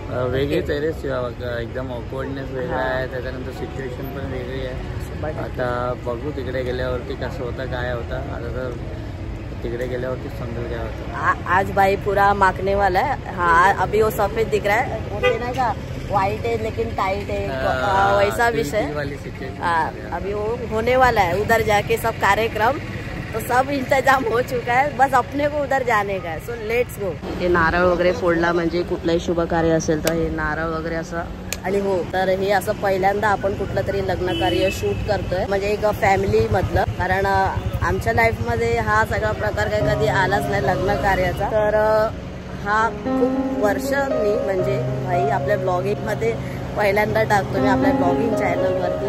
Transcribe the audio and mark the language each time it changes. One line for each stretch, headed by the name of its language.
Marathi: वेगळीच आहे रे शिवा, एकदम ऑकवर्डनेस वेगळा आहे, त्याच्यानंतर सिच्युएशन पण वेगळी आहे. आता बघू तिकडे गेल्यावरती कसं होतं काय होतं. आता तर तिकडे गेल्यावरती समजेल काय होतं.
Hindi: आज भाई पूरा माखने वाला है. हाँ अभी वो सफेद दिख रहा है, वो ना का व्हाइट है लेकिन टाइट है, वैसा विषय. अभी वो होने वाला है उधर जाके सब कार्यक्रम, तो सब इंतजाम हो चुका है, बस अपने को उधर जाने का है.
English: So let's go.
Marathi: ते नारळ वगैरे फोडला म्हणजे कुठलाही शुभ कार्य असेल तर हे नारळ वगैरे असं. आणि हो तर हे असं पहिल्यांदा आपण कुठलं तरी लग्न कार्य शूट करतोय म्हणजे एक फॅमिली मधलं, कारण आमच्या लाईफ मध्ये हा सगळा प्रकार काही कधी आलाच नाही लग्न कार्याचा. तर हा खूप वर्ष मी म्हणजे भाई आपल्या ब्लॉगिंग मध्ये पहिल्यांदा टाकतो मी आपल्या ब्लॉगिंग चॅनलवरती.